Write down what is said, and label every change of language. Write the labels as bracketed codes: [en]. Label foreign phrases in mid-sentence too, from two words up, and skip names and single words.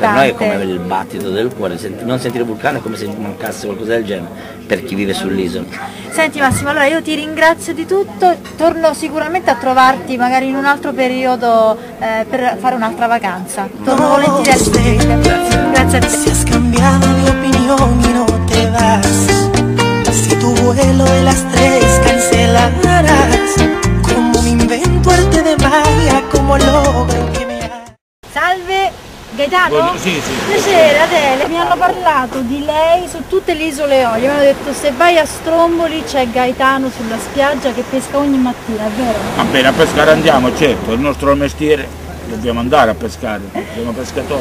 [it] Per noi è come il battito del cuore, non sentire il vulcano è come se mancasse qualcosa del genere per chi vive sull'isola. Senti Massimo, allora io ti ringrazio di tutto, torno sicuramente a trovarti magari in un altro periodo per fare un'altra vacanza. Torno volentieri al Grazie a te. [es] Si has cambiado de opinión y no te vas, si tu vuelo de las 3 cancelarás, como me invento arte de magia, como logro que me... [it] Salve Gaetano? Sì. Piacere, Adele, mi hanno parlato di lei su tutte le isole Eolie, mi hanno detto se vai a Stromboli c'è Gaetano sulla spiaggia che pesca ogni mattina, è vero? Va bene, a pescare andiamo, certo, è il nostro mestiere. Dobbiamo andare a pescare, siamo pescatori.